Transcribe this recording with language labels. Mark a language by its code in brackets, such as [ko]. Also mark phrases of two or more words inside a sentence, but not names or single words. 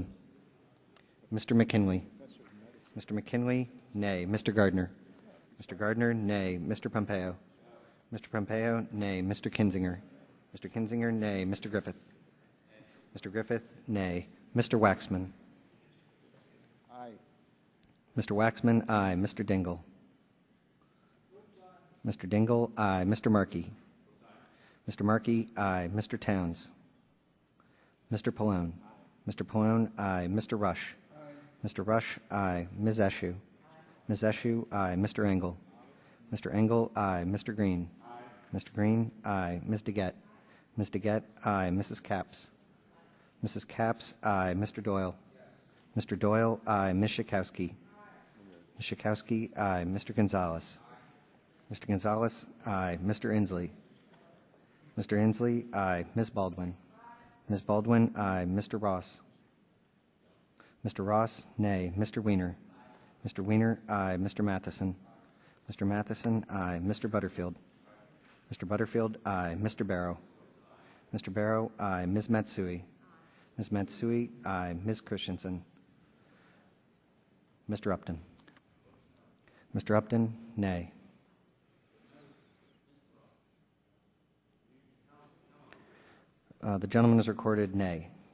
[en] Mr. McKinley? Mr. McKinley, nay. Mr. Gardner? Mr. Gardner, nay. Mr. Pompeo? Mr. Pompeo, nay. Mr. Kinzinger? Mr. Kinzinger, nay. Mr. Griffith? Mr. Griffith, nay. Mr. Waxman? Aye. Mr. Waxman, aye. Mr. Dingle? Mr. Dingle, aye. Mr. Markey? Mr. Markey, aye. Mr. Towns? Mr. Pallone? Mr. Pallone, aye. Mr. Rush? Mr. Rush, aye. Ms. Eshoo? Ms. Eshoo, aye. Mr. Engel? Mr. Engel, aye. Mr. Green? Mr. Green, aye. Ms. DeGette? Ms. DeGette, aye. Mrs. Capps? Mrs. Capps, aye. Mr. Doyle? Mr. Doyle, aye. Ms. Schakowsky? Ms. Schakowsky, aye. Mr. Gonzalez? Mr. Gonzalez, aye. Mr. Inslee? Mr. Inslee, aye. Ms. Baldwin? Ms. Baldwin, aye. Mr. Ross? Mr. Ross, nay. Mr. Weiner? Mr. Weiner, aye. Mr. Matheson? Mr. Matheson, aye. Mr. Butterfield? Mr. Butterfield, aye. Mr. Barrow? Mr. Barrow, aye. Ms. Matsui. Ms. Matsui, aye. Ms. Christensen. Mr. Upton. Mr. Upton, nay. The gentleman is recorded nay.